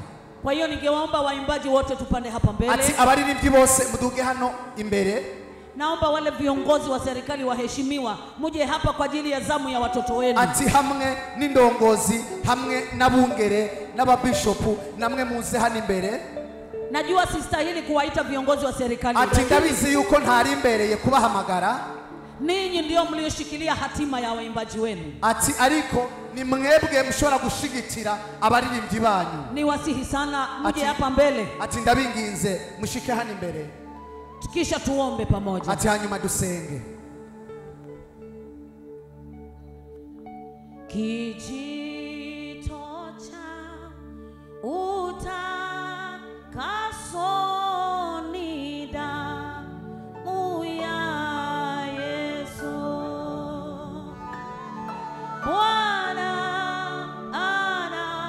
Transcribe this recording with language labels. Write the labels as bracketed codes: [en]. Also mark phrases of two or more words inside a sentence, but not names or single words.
[sw] kwa hiyo ningewaomba waimbaji wote tupande hapa mbele [rn] ati abaririmbyi bose muduge hano imbere [sw] naomba wale viongozi wa serikali waheshimiwa muje hapa kwa ajili ya zamu ya watoto wenu [rn] ati hamwe n'indongozi hamwe n'abungere n'ababishopu namwe muze hano imbere [sw] najua sistahili kuwaita viongozi wa serikali [rn] ati ndabizi yuko ntari imbereye kubahamagara [sw] ninyi ndio mlioshikilia hatima ya waimbaji wenu [rn] ati ariko ni mwebwe mshobora gushigitira abaririmbyi banyu [sw] ni wasihi sana mje hapa mbele [rn] ati ndabinginze mushike hano imbere [sw] kisha tuombe pamoja [rn] ati hanyuma dusenge [sw] kijito cha utakaso ni damu ya Yesu Bwana ana